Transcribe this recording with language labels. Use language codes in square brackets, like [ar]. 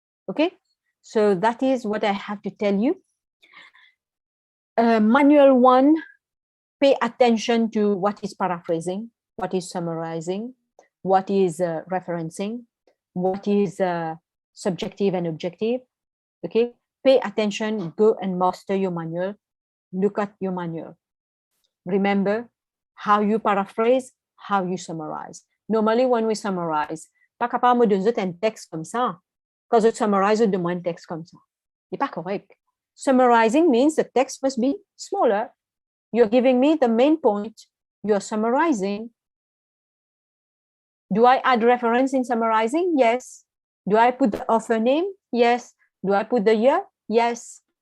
[en] Okay, so that is what I have to tell you. Manual 1, pay attention to what is paraphrasing, what is summarizing, what is referencing, what is subjective and objective. Okay, pay attention, go and master your manual, look at your manual. Remember how you paraphrase, how you summarize. Normally, when we summarize, [fr] pas capable de donner un texte comme ça. Quand je summarize, je demande un texte comme ça. C'est pas correct. [en] Summarizing means the text must be smaller. You're giving me the main point. You're summarizing. Do I add reference in summarizing? Yes. Do I put the author name? Yes. Do I put the year? Yes.